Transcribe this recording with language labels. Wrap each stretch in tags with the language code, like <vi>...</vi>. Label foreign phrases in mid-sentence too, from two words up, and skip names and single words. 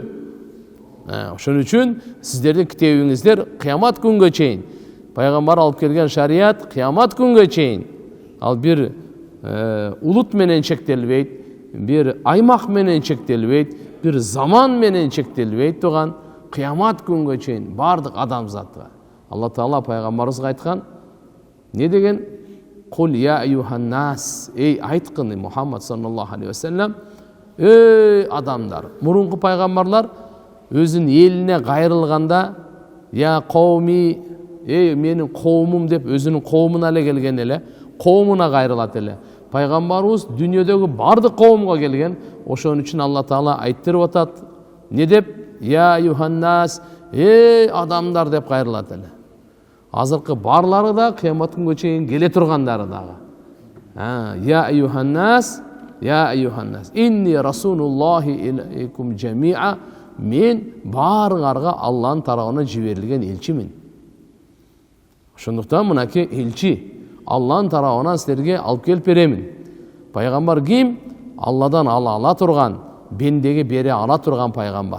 <ky>Ошон үчүн сиздердин китебиңиздер кыямат күнгө чейин пайгамбар алып келген шарият кыямат күнгө чейин ал бир улут менен чектелбейт, бир аймак менен чектелбейт, бир заман менен чектелбейт туган кыямат күнгө чейин бардык адамзатка. Алла Таала пайгамбарыбызга айткан, не деген?</ky> <ar>قل يا أيها الناس,</ar> <ky>эй айткын</ky> <ar>Мухаммад صلى الله عليه وسلم,</ar> <ky>эй адамдар. Мурунку пайгамбарлар өзүнүн элине кайрылганда,</ky> <ar>يا قومي,</ar> <ky>эй менин коомум деп өзүнүн коомуна эле келген эле, коомуна кайрылат эле. Пайгамбарыбыз дүйнөдөгү бардык коомго келген. Ошон үчүн Алла Таала айттырып атат. Не деп?</ky> <ar>يا أيها الناس,</ar> <ky>эй адамдар деп кайрылат эле. Азыркы барлары да кыямат күнгө чейин келе тургандары дагы.</ky> <ar>يا أيها الناس إني رسول الله إليكم جميعا.</ar> <ky>Мен баарыңарга Алланын тарабынан жиберилген элчимин. Ошондуктан мынакей элчи Алланын тарабынан силерге алып келип беремин. Пайгамбар ким? Алладан ала турган, бендеге бере ала турган пайгамбар.</ky>